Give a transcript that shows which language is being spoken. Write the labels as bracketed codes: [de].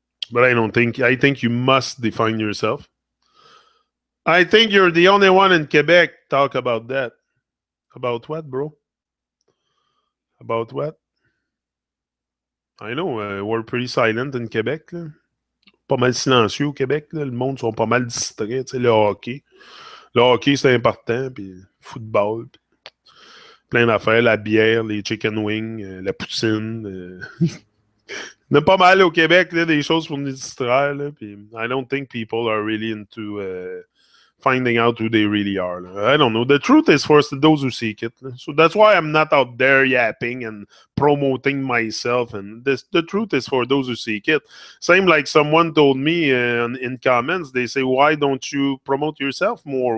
[en] But I think you must define yourself. I think you're the only one in Quebec talk about that. About what, bro? About what? I know, we're pretty silent in Québec. [fr] Là. Pas mal silencieux au Québec. Là. Le monde sont pas mal distraits. Tu sais, le hockey. Le hockey, c'est important. Puis le football. Puis plein d'affaires. La bière, les chicken wings, la poutine. Il y a pas mal au Québec, là, des choses pour nous distraire. Là, puis [en] I don't think people are really into finding out who they really are. I don't know. The truth is for those who seek it. So that's why I'm not out there yapping and promoting myself. And the truth is for those who seek it. Same like someone told me in comments, they say, why don't you promote yourself more?